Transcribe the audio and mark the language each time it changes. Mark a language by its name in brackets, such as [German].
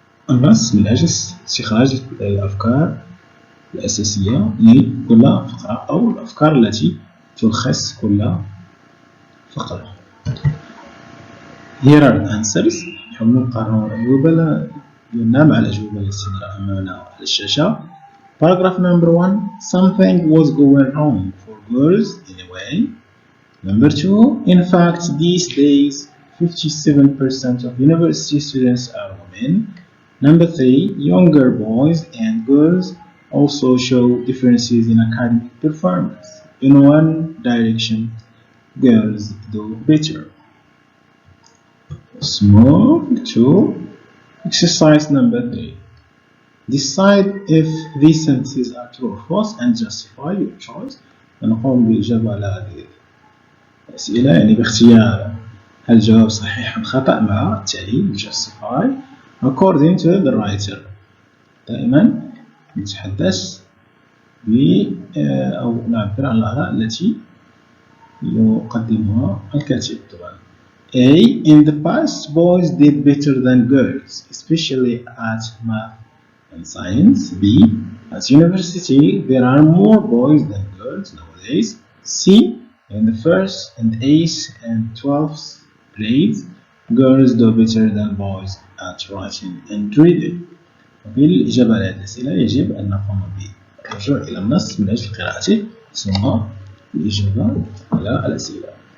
[Arabic] النص من أجل استخراج الأفكار الأساسية لكل فقرة أو الأفكار التي تلخص كل فقرة. [English] Here are the answers. [Arabic] نحاول نقارنوا الأجوبة ديالنا مع الأجوبة التي نراها أمامنا على الشاشة. [English] Paragraph number 1. Something was going wrong for girls in a way. Number 2. In fact, these days 57% of university students are women. Number 3. Younger boys and girls also show differences in academic performance. In one direction, girls do better. Let's move to exercise number 3. Decide if these sentences are true or false and justify your choice. [Arabic] نقوم بالإجابة على هذه الأسئلة يعني باختيار هل الجواب صحيح أم خطأ مع التعليل [English] justify according to the writer. [Arabic] دائما نتحدث أو نعبر عن الآراء التي يقدمها الكاتب طبعا. [English] A. In the past, boys did better than girls, especially at math and science. B. At university, there are more boys than girls nowadays. C. In the first and 8th and 12th grades, girls do better than boys at writing and reading. [Arabic] بالإجابة على هذه الأسئلة يجب أن نقوم بالرجوع إلى النص من أجل قراءته ثم الإجابة على الأسئلة.